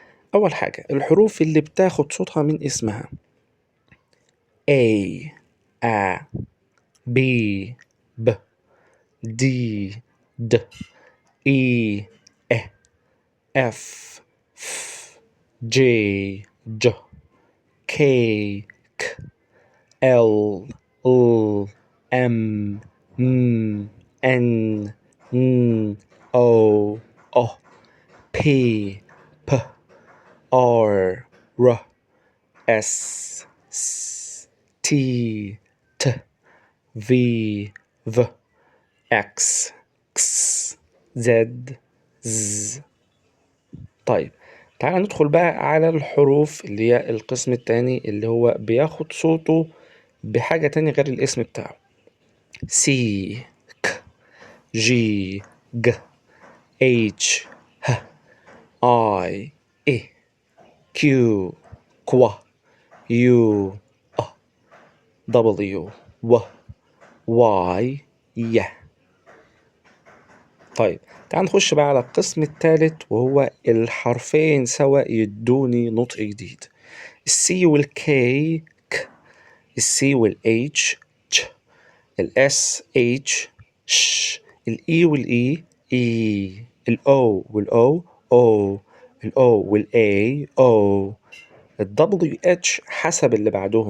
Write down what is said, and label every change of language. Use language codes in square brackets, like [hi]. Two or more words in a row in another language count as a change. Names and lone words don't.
[ar] أول حاجة الحروف اللي بتاخد صوتها من اسمها: [en] A A B B D D E E F F J J K K L L M M N N O O P P R R S S T T V V X X Z Z. [ar] طيب تعالى ندخل بقى على الحروف اللي هي القسم التاني اللي هو بياخد صوته بحاجة تانية غير الاسم بتاعه: [en] C K G G H H I I Q Q U W W Y Y. [ar] طيب تعال نخش بقى على القسم الثالث وهو الحرفين سوا يدوني نطق جديد: السي والكي ك، السي والاتش تش، الاس اتش ش، الاي والاي اي، الاو والاو او، الاو والاي او، الدبليو اتش حسب اللي بعدهم.